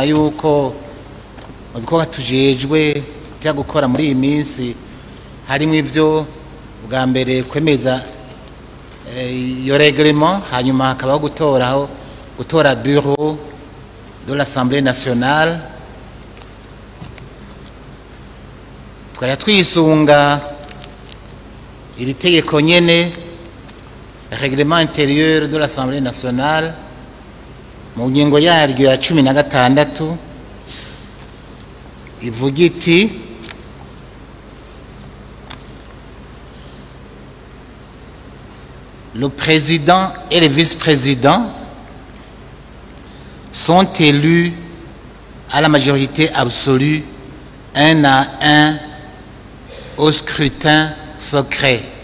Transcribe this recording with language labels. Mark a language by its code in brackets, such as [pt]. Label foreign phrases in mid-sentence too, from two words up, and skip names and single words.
[rn] yuko mu bikorwa tujejwe byo gukora muri iyi minsi harimo ivyo bwa mbere kwemeza iyo règlement, hanyuma hakabaho gutora [fr] bureau de l'Assemblée nationale. [rn] Twaya twisunga iri tegeko nyene [fr] règlement intérieur de l'Assemblée nationale [rn] mu ngingo yaryo ya 16 ivuga iti [fr] le président et les vice-présidents sont élus à la majorité absolue 1 à 1 au scrutin secret.